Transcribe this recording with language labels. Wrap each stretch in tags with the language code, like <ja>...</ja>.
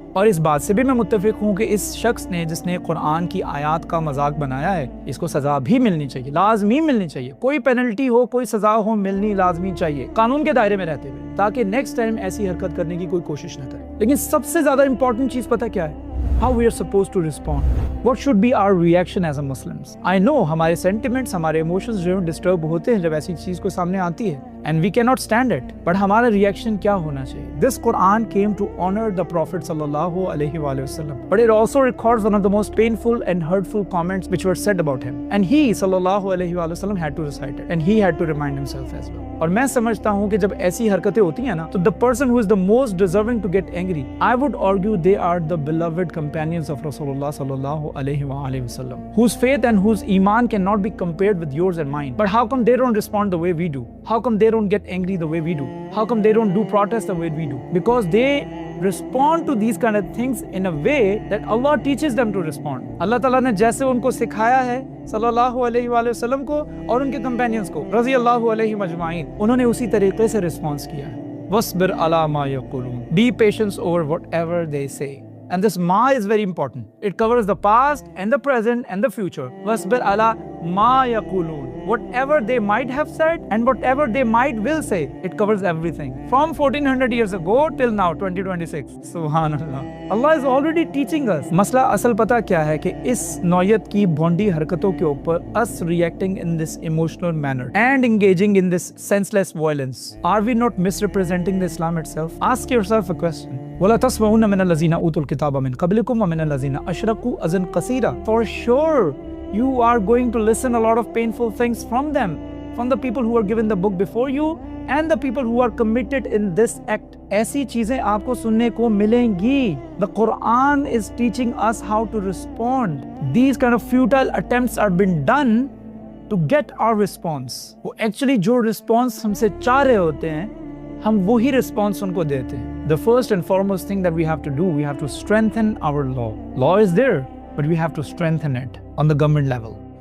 <ur>اور اس بات سے بھی میں متفق ہوں کہ اس شخص نے جس نے قرآن کی آیات کا مذاق بنایا ہے، اس کو سزا بھی ملنی چاہیے، لازمی ملنی چاہیے۔ کوئی پینلٹی ہو، کوئی سزا ہو، ملنی لازمی چاہیے، قانون کے دائرے میں رہتے ہوئے، تاکہ نیکسٹ ٹائم ایسی حرکت کرنے کی کوئی کوشش نہ کرے۔ لیکن سب سے زیادہ امپورٹنٹ چیز پتہ کیا ہے؟</ur> <en>How we are supposed to respond. What should be our reaction as a Muslims?</en> <ur>I know ہمارے sentiments، ہمارے emotions جو ڈسٹرب ہوتے ہیں جب ایسی چیز کو سامنے آتی ہے،</ur> <en>and we cannot stand it. But</en> <ur>ہمارا reaction کیا ہونا چاہیے؟</ur> <en>This Quran came to honor the Prophet sallallahu alaihi wasallam, but it also records one of the most painful and hurtful comments which were said about him. And he sallallahu alaihi wasallam had to recite it, and he had to remind himself as well.</en> <ur>اور میں سمجھتا ہوں کہ جب ایسی حرکتیں ہوتی ہیں نا،</ur> <en>تو the person who is the most deserving to get angry, I would argue they are the beloved companions of Rasulullah sallallahu alaihi wasallam, whose faith and whose iman cannot be compared with yours and mine. But how come they don't respond the way we do? How come they don't get angry the way we do? How come they don't do protest the way we do? Because they respond to these kind of things in a way that Allah teaches them to respond.</en> <ur>اللہ تعالیٰ نے جیسے ان کو سکھایا ہے صلی اللہ علیہ وآلہ وسلم کو اور ان کے کمپینینز کو رضی اللہ علیہ مجمعین، انہوں نے اسی طریقے سے رسپانس کیا ہے۔</ur> <ar>وَاصْبِرْ عَلَى مَا يَقُولُونَ.</ar> <en>Be patient over whatever they say. And this ma is very important. It covers the past and the present and the future.</en> <ar>وَاصْبِرْ عَلَى مَا يَقُولُونَ.</ar> <en>Whatever they might have said and whatever they might will say, it covers everything. From 1400 years ago till now, 2026. Subhanallah. Allah is already teaching us.</en> <ur>مسئلہ اصل پتہ کیا ہے کہ اس نوعیت کی بھونڈی حرکتوں کے اوپر</ur> <en>us reacting in this emotional manner and engaging in this senseless violence, are we not misrepresenting the Islam itself? Ask yourself a question.</en> <ar>وَلَا تَسْمَعُنَّ مِنَ الَّذِينَ أُوتُوا الْكِتَابَ مِنْ قَبْلِكُمْ وَمِنَ الَّذِينَ أَشْرَكُوا أَذًى كَثِيرًا.</ar> <en>For sure, you are going to listen a lot of painful things from them, from the people who are given the book before you and the people who are committed in this act.</en> <ur>ایسی چیزیں آپ کو سننے کو ملیں گی.</ur> <en>The Quran is teaching us how to respond. These kind of futile attempts are being done to get our response.</en> <ur>وہ actually جو response ہم سے چاہ رہے ہوتے ہیں، ہم وہی response ان کو دیتے ہیں.</ur> <en>The first and foremost thing that we have to do, we have to strengthen our law. Law is there, but we have to strengthen it on the government level.</en>